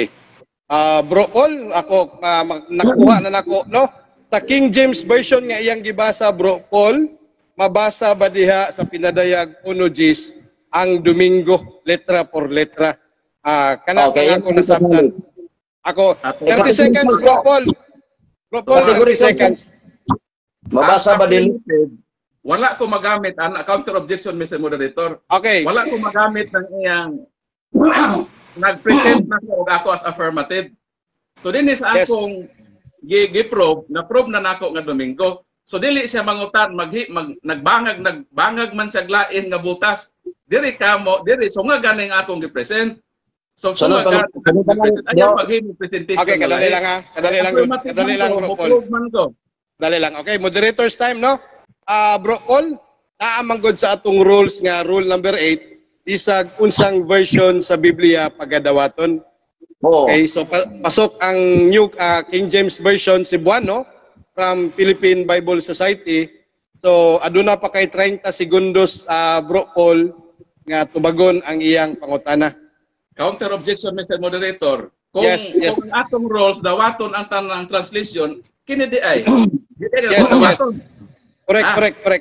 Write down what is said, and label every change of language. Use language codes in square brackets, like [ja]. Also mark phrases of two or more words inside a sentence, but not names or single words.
[ceb] Bro Paul, ako nakuha na nako, no? Sa King James version nga iyang gibasa, Bro Paul, mabasa ba diha sa pinadayag Onogis ang Domingo letra por letra? Kana okay, ako nasabtan. Ako 30 seconds, Bro Paul. Bro Paul, 30 seconds. Mabasa ba din? Wala ko magamit ang [en] counter objection, Mr. [ceb] Moderator. Okay. Wala ko magamit ng iyang nag-pretend na ako [en] as affirmative. [ceb] So din is akong gi-prove, na-prove na nako nga Domingo. So dili siya mangutan, nagbangag man siya glain nga butas. Diri kamo, so nga ganing akong gi-present. So kung ayaw maghimo presentation. Okay, kadali lang Kadali lang Bro Paul. Dali lang. Okay, [en] moderator's time, [ceb] no? Bro Paul, naamanggod sa atong rules nga rule number 8, isag unsang version sa Biblia pagadawaton. Okay, so pasok ang new King James Version Cebuano from Philippine Bible Society. So aduna pa kay 30 segundos Bro Paul nga tubagon ang iyang pangutana. [en] Counter objection, Mr. Moderator. [ceb] Kung ang atong rules dawaton ang tanang translation, kini di ay. [en] Yes. Correct.